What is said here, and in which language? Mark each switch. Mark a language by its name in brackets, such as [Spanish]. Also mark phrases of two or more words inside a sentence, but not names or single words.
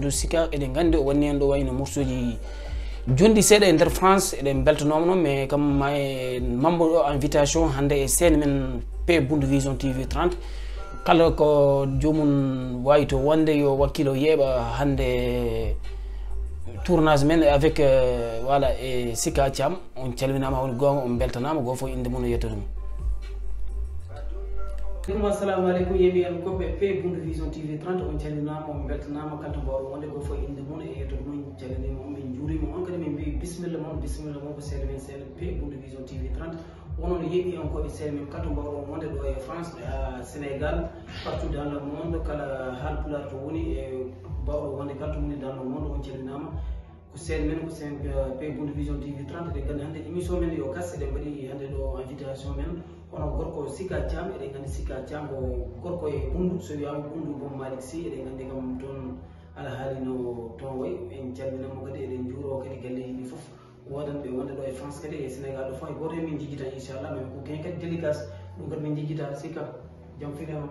[Fula] andude Sika eɗen gandi o wonni hen ɗo wayno morceauji jondi seeɗa e nder France eɗen beltanoma noon mais kam ma e membre o invitation hande e scène men pe Bundu Vision TV 30 kala ko jomum wawi to wonde yo wakkilo yeeɓa hande tournage men [French] avec voilà [Fula] e Sika Thiam on calminama woni gonga on beltanama goto foof inde mum e yettode mum assalamu aleykum yeeɓiyankoɓe pe Bundu Vision TV 30 on calminama on beltanama kala to mbawɗo wonde goto foof inde mum e yettode mum calminima on min juurima on kadi min mbi bisimilla moon ko seeɗa men seeɗa pe Bundu Vision TV 30 onon yeeɓiyankoɓe seeɗa men kala to mbawɗo wonde ɗo e France Sénégal [French] partout dans le monde [Fula] kala haalpular to woni e mbawɗo wonde kala to woni dans [French] le monde [Fula] on calminama ko sen men ko sen pe Bundu Vision TV 30 eɗen gandi hande émission men yo gas eɗen mbaɗi hande ɗo invitation men hono gorko Sika Thiam eɗen gandi Sika Thiam ko gorko e ɓundu so wiyama ɓundu Bom Malik Sy eɗen gandi kam toon ala haalino toon way en calminamo kadi eɗen juuro kadi galle yimɓe foof wodanɓe wonde ɗo e France kadi e Sénégal ɗo foof e goto e min jijjita inchallah mais ko gain kadi délicace ɗum kadi min jijjita Sika jaam finema